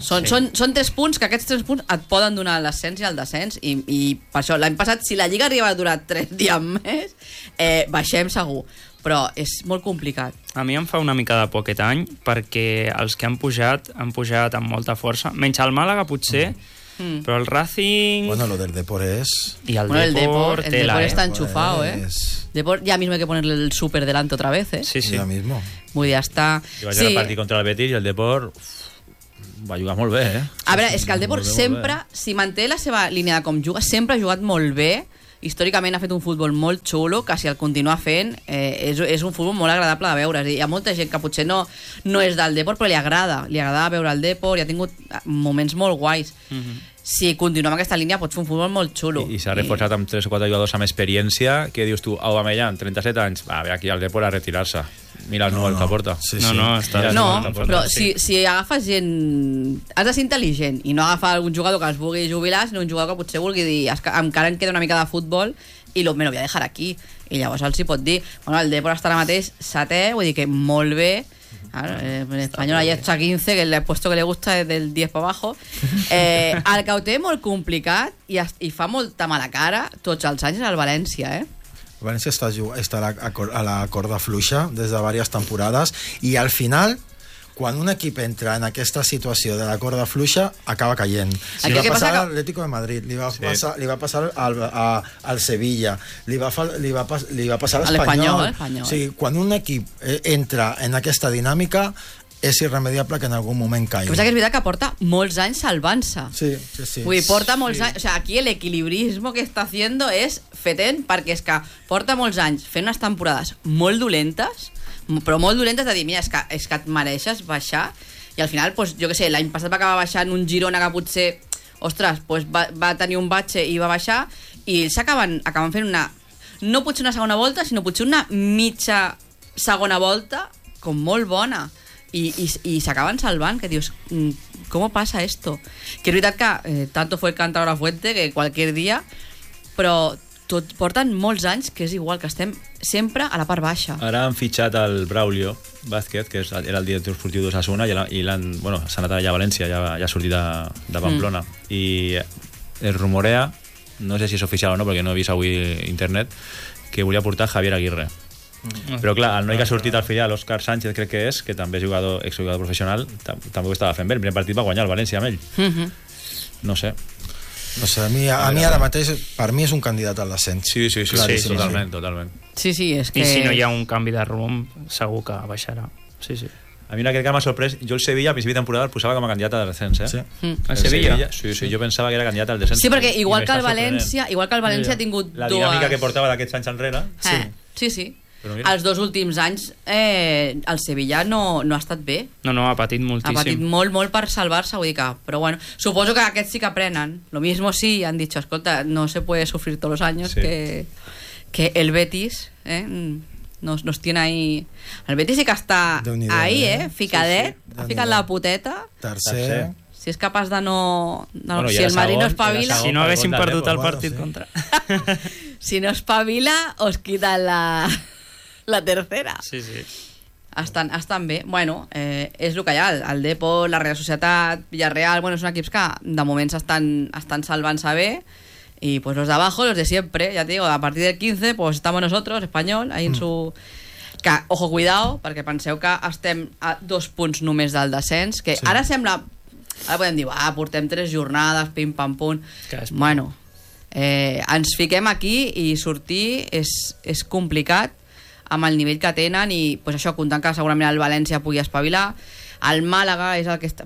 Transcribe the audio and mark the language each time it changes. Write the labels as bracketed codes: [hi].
[ca] Són tres punts, que aquests tres punts et poden donar l'ascens i el descens, i per això l'any passat, si la Lliga arriba a durar tres dies més, baixem segur. Però és molt complicat. A mi em fa una mica de por aquest any, perquè els que han pujat amb molta força, menys el Màlaga potser, però el Racing... Bueno, lo del Depor és... I el Depor... [es] El Depor, [ca] està enxufado, [es] Depor, ya mismo hay que ponerle el súper delante otra vez, Sí, sí. Ya mismo. [ca] Vull dir, està... Jo vaig a partir contra el Betis i el Depor va jugar molt bé, A veure, és que el Depor sempre, si manté la seva línia de com juga, sempre ha jugat molt bé històricament ha fet un futbol molt xulo, que si el continua fent, és un futbol molt agradable de veure. És a dir, hi ha molta gent que potser no és del Depor, però li agrada veure el Depor, i ha tingut moments molt guais. Mm-hmm. Si continua amb aquesta línia, pots fer un futbol molt xulo. I s'ha reforçat amb 3 o 4 jugadors amb experiència, que dius tu, Aubameyang, 37 anys, va, ve aquí al Depor a retirar-se. Mira el número que porta. Sí, sí. No, està... No, però sí. Si agafes gent... Has de ser intel·ligent i no agafar algun jugador que es vulgui jubilar, sinó un jugador que potser vulgui dir, encara em queda una mica de futbol i [es] me lo voy a dejar aquí. [ca] I llavors els hi pot dir, bueno, el Depor està ara mateix 7è, vull dir que molt bé... [es] Claro, en español ahí está 15, que le he puesto que le gusta desde el 10 para abajo. [ca] El que ho té molt complicat i fa molta mala cara tots els anys en el València, eh? El València està a la corda fluixa des de diverses temporades, i al final, quan un equip entra en aquesta situació de la corda fluixa, acaba caient. Sí. Li va passar a l'Atlético de Madrid, li va passar al Sevilla, li va passar a l'Espanyol. Sí, quan un equip entra en aquesta dinàmica, és irremediable que en algun moment caigui. Que és veritat que porta molts anys salvant-se. Sí, sí, sí. Vull dir, porta molts anys... O sea, aquí l'equilibrisme que està fent és fetent, perquè és que porta molts anys fent unes temporades molt dolentes... però molt dolentes, de dir, mira, és que et mereixes baixar, i al final, pues, jo què sé, l'any passat va acabar baixant un Girona que potser, ostres, pues, va tenir un batxe i va baixar, i ells acaben fent una, no potser una segona volta, sinó potser una mitja segona volta, com molt bona, i s'acaben salvant, que dius, com passa esto? Que és veritat que [es] tanto fue el cantador a fuente que cualquier día, però... [ca] Tot, porten molts anys que és igual, que estem sempre a la part baixa. Ara han fitxat el Braulio Vázquez, que era el director esportiu d'Osasuna, i l'han, bueno, s'ha anat allà a València, ja ha sortit de Pamplona. Mm. I es rumorea, no sé si és oficial o no, perquè no he vist avui internet, que volia portar Javier Aguirre. Però clar, el noi que ha sortit al filial, Òscar Sánchez, crec que és, que també és jugador, exjugador professional, també ho estava fent bé. El primer partit va guanyar el València amb ell. Mm-hmm. No sé. No sé, a mi ara mateix, per mi és un candidat a l'ascens. Sí, sí, sí, sí, totalment, totalment. Sí, sí, és que... I si no hi ha un canvi de rumb, segur que baixarà. Sí, sí. A mi una crec que m'ha sorprès, jo el Sevilla a principi de temporada el posava com a candidat a l'ascens, eh? Sí. A Sevilla? Sevilla? Sí, sí, jo pensava que era candidat al descens. Sí, perquè igual que el València ha tingut la dues... La dinàmica que portava d'aquests anys enrere. Sí, sí. Els dos últims anys el Sevilla no ha estat bé. No, ha patit moltíssim. Ha patit molt, molt per salvar-se, vull dir que... Però bueno, suposo que aquests sí que aprenen. [es] Lo mismo sí, han dicho, escolta, no se puede sufrir todos los años, sí. que el Betis, nos tiene ahí... [ca] El Betis sí que està ahí, ficadet, sí, sí. Ha ficat la puteta. Tercer. Si és capaç de no... no, bueno, si el Madrid no espavila... Si no haguéssim perdut el partit contra... Si no espavila, [es] os quita la tercera. [ca] Sí, sí. Estan bé. Bueno, és el que hi ha. El Depor, la Real Societat, Villarreal... Bueno, són equips que de moment estan salvant-se bé. [es] I, pues, los de abajo, los de siempre. Ya te digo, a partir del 15, pues, estamos nosotros, Español, ahí en su... Que, ojo, cuidado, [ca] perquè penseu que estem a 2 punts només del descens, que sí. Ara sembla... Ara podem dir, portem 3 jornades, pim-pam-pum... Bueno... ens fiquem aquí i sortir és complicat amb el nivell que tenen i, pues, això, comptant que segurament el València pugui espavilar, el Màlaga és el que està...